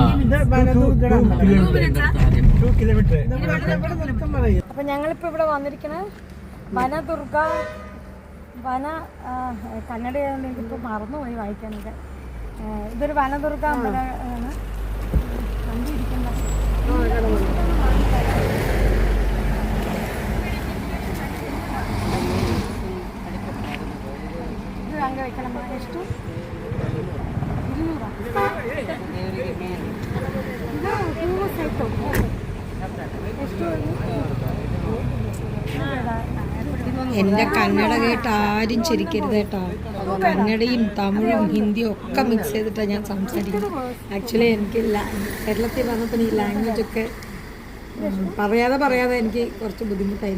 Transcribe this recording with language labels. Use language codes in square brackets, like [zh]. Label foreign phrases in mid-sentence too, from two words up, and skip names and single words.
[ml] അപ്പൊ ഞങ്ങളിപ്പോ ഇവിടെ വന്നിരിക്കുന്നത് വനദുർഗ കന്നഡയാണ്. എനിക്കിപ്പോൾ മറന്നുപോയി വായിക്കാനൊക്കെ. ഇതൊരു വനദുർഗ അമ്പലമാണ്. കണ്ടിരിക്കുന്നത് ഇത് [kn] ಹಂಗೆ ವೈಕಣಮ್ಮ. ಎಷ್ಟು? 200. ಇದು ಹೂವು ಸೈಟು ಎಷ್ಟು? [ml] എൻ്റെ കന്നഡ കേട്ട് ആരും ചിരിക്കരുത് കേട്ടോ. കന്നഡയും തമിഴും ഹിന്ദിയും ഒക്കെ മിക്സ് ചെയ്തിട്ടാണ് ഞാൻ സംസാരിക്കുന്നത്. ആക്ച്വലി എനിക്ക് കേരളത്തിൽ വന്നപ്പോൾ ഈ ലാംഗ്വേജൊക്കെ പറയാതെ എനിക്ക് കുറച്ച് ബുദ്ധിമുട്ടായി.